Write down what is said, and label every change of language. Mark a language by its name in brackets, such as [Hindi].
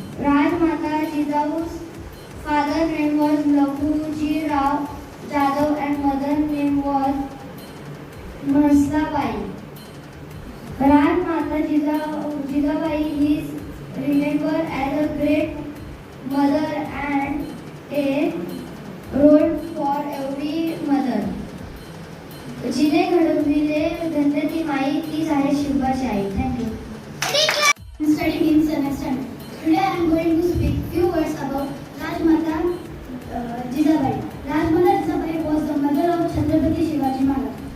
[English] Rajmata Jizau's father name was Lakhuji Rao Jadhav and mother name was Mahalasa. Rajmata Jizabai is remembered as a great mother and a role for every mother. [Marathi] जिने घडविले धन्य ती माई तीच आहे शिवबाची आई. [English] Thank you. Studying in 7th standard. Today I am going to speak few words about Rajmata Jizabai. Rajmata Jizabai was the mother of Chhatrapati Shivaji Maharaj.